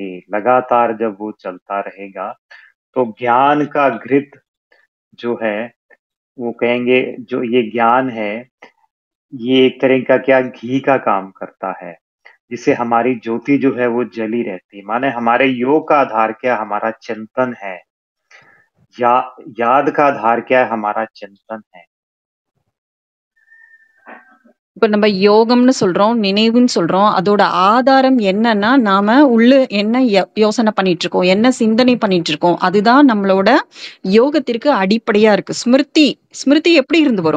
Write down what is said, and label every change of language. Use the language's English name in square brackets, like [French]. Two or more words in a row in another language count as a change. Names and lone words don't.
[Hindi] लगातार जब वो चलता रहेगा तो ज्ञान का घृत जो है, वो कहेंगे जो ये ज्ञान है, ये एक तरह का क्या घी का काम करता है, जिससे हमारी ज्योति जो है वो जली रहती है। माने हमारे योग का आधार क्या, हमारा चिंतन है, याद का आधार क्या है, हमारा चिंतन है। [Tamil] இப்ப நம்ம யோகம்னு சொல்றோம், நினைவுன்னு சொல்றோம். அதோட ஆதாரம் என்னன்னா, நாம உள்ள என்ன யோசனை பண்ணிட்டு இருக்கோம், என்ன சிந்தனை பண்ணிட்டு இருக்கோம், அதுதான் நம்மளோட யோகத்திற்கு அடிப்படையா இருக்கு. ஸ்மிருதி எப்படி இருந்து வரும்?